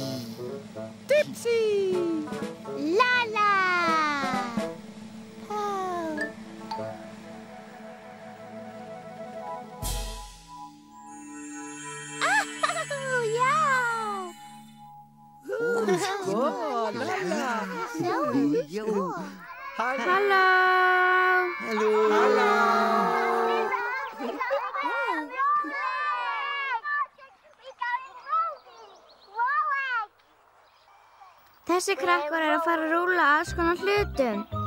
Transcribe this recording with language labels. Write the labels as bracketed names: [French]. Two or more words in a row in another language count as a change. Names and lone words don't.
[English] Dipsy. Lala. Oh. Oh, yeah. Oh, Lala. So Hello. Hello. [Icelandic] Þessi krakkar að fara að rúlla alls konar hlutum.